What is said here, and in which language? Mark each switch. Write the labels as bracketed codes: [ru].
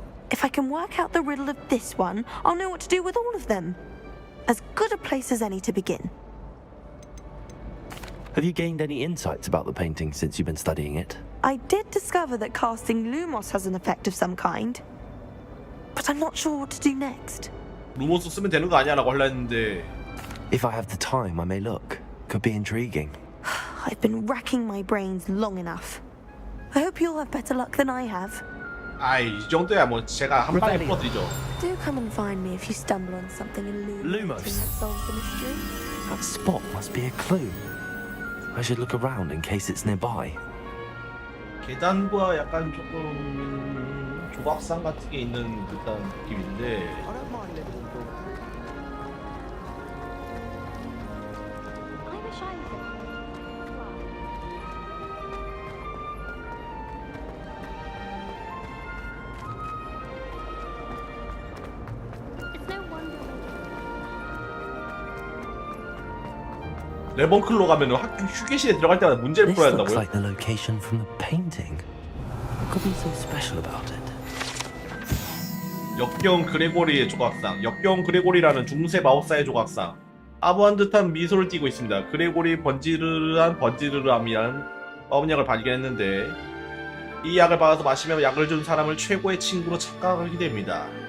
[en] If I can work out the riddle of this one, I'll know what to do with all of them. As good a place as any to begin. Have you gained any insights about the painting since you've been studying it? I did discover that casting Lumos has an effect of some kind. But I'm not sure what to do next. [ko] 루모스 쓰면 되는 거 아니야? 라고 하려 했는데. [en] If I have the time, I may look. Could be intriguing. I've been racking my brains long enough. I hope you'll have better luck than I have. [ko] 이 정도야 뭐 제가 한 방에 풀어드리죠. [en] Do come and find me if you stumble on something illuminating that solves the mystery. That spot must be a clue. I should look around in case it's nearby. [ko] 계단과 약간 조금 조각상 같은 게 있는 듯한 느낌인데. 레번클로 가면은 학교 휴게실에 들어갈 때마다 문제를 풀어야 [en] This looks like the location from the painting. What could be so special about it? [ko] 역경 그레고리의 조각상. 역경 그레고리라는 중세 마법사의 조각상. 아부한 듯한 미소를 띠고 있습니다. 그레고리 번지르르함이란 마법약을 발견했는데 이 약을 받아서 마시면 약을 준 사람을 최고의 친구로 착각하게 됩니다.